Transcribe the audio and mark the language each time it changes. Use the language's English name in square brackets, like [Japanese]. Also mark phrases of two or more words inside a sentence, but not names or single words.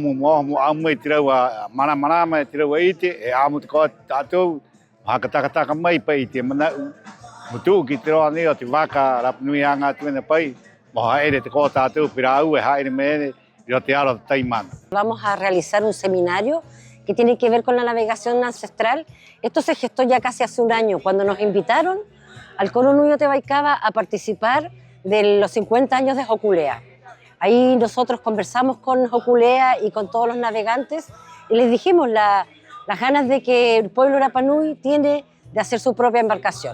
[Rapanui] amu e tiraua mana e tiraua ite e amu te koa tātou hakataka mai pai te manau mutu ki te roa nei o te waka Rapanui a ngā tuena pai mo haere te koa tātou pira au e haere mene i o te ara taimana. [Spanish] Vamos a realizar un seminario que tiene que ver con la navegación ancestral. Esto se gestó ya casi hace un año cuando nos invitaron al Coro Nuyo Tebaicaba a participar de los 50 años de Hokulea. Ahí nosotros conversamos con Hokulea y con todos los navegantes y les dijimos las ganas de que el pueblo Rapanui tiene de hacer su propia embarcación.